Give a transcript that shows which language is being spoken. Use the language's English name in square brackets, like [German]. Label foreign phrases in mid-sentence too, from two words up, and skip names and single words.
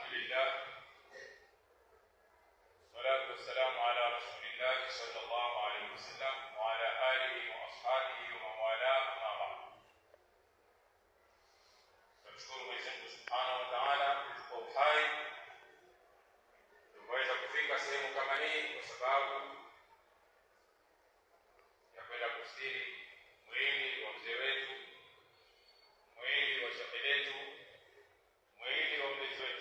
[Arabic] لله والصلاة والسلام على رسول الله صلى الله عليه وسلم وعلى آله وأصحابه ومن والاه أما بعد. [Swahili] Tunamshukuru Mwenyezi Mungu [Arabic] سبحانه وتعالى [Swahili] kwa uhai tumeweza kufika sehemu kama hii kwa sababu ya kwenda kustiri mwili wa mzee wetu, mwili wa shekhe letu, mwili wa mlezi wetu.